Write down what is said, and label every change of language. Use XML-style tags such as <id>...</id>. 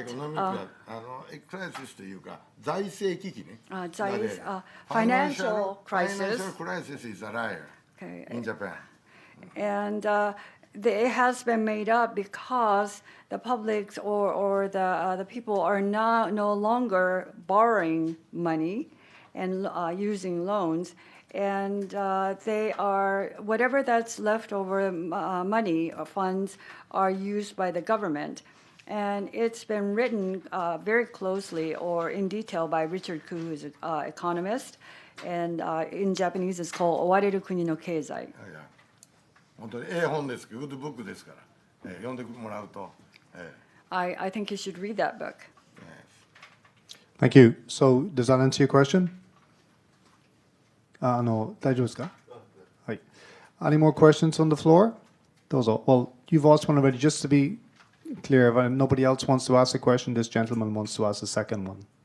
<ja>エコノミッククライシスというか財政危機ね。</ja> <en>financial crisis. Financial crisis is a liar in Japan. And it has been made up because the public or the people are no longer borrowing money and using loans. And they are, whatever that's left over money or funds are used by the government. And it's been written very closely or in detail by Richard Koo, who's an economist. And in Japanese, it's called Owareru Kuni no Keizai.</en> <ja>本当に本ですけど、グッドブックですから、読んでもらうと。</ja> <en>I think you should read that book. Thank you. So, does that answer your question?</en> <ja>大丈夫ですか?はい。</ja> <en>Any more questions on the floor?</en> <ja>どうぞ.</ja> <en>Well, you've asked one already. Just to be clear, if nobody else wants to ask a question, this gentleman wants to ask a second one.</en>